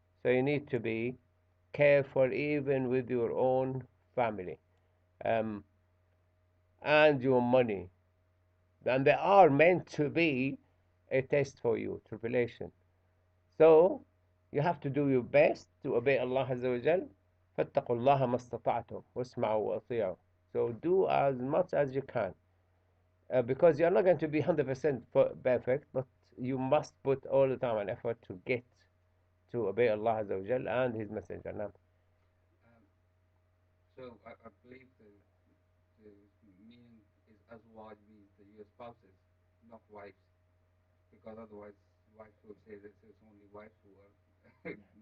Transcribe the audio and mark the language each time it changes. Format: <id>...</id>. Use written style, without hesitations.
<en>So you need to be careful even with your own family um, and your money. And they are meant to be a test for you, tribulation. So you have to do your best to obey Allah Azza wa Jal.</en> <ar>فاتقوا الله ما استطعتم واسمعوا وأطيعوا.</ar> <en>So do as much as you can. Because you're not going to be 100% perfect, but you must put all the time and effort to get to obey Allah Azza wa Jal and His Messenger. Now, So I believe the meaning is azwaj means your spouses, not wives, because otherwise wives will say that it's only wives who are.</en>